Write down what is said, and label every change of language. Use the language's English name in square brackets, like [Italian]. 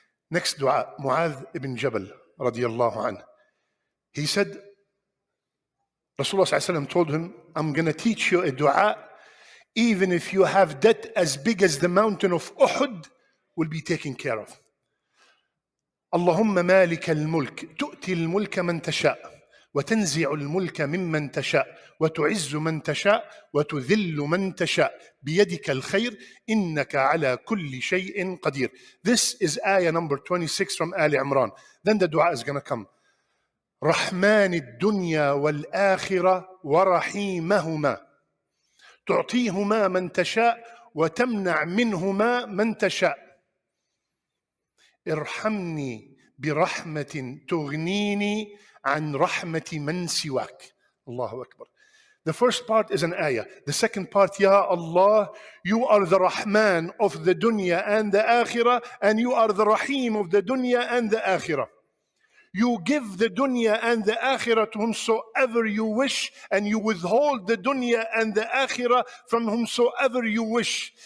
[English] Next dua, Mu'adh ibn Jabal radiyallahu anhu. He said, Rasulullah ﷺ told him, I'm going to teach you a dua, even if you have debt as big as the mountain of Uhud, will be taken care of. [Arabic] اللهم مالك الملك تؤتي الملك من تشاء وتنزع الملك ممن تشاء وتعز من تشاء وتذل من تشاء بيدك الخير إنك على كل شيء قدير. [English] This is ayah number 26 from Ali Imran. Then the dua is going to come. [Arabic] رحمن الدنيا والآخرة ورحيمهما تعطيهما من تشاء وتمنع منهما من تشاء ارحمني برحمة تغنيني عن رحمة من سواك. الله أكبر. [English] The first part is an ayah. The second part, Ya Allah, you are the Rahman of the dunya and the akhirah, and you are the Rahim of the dunya and the akhirah. You give the dunya and the akhirah to whomsoever you wish, and you withhold the dunya and the akhirah from whomsoever you wish.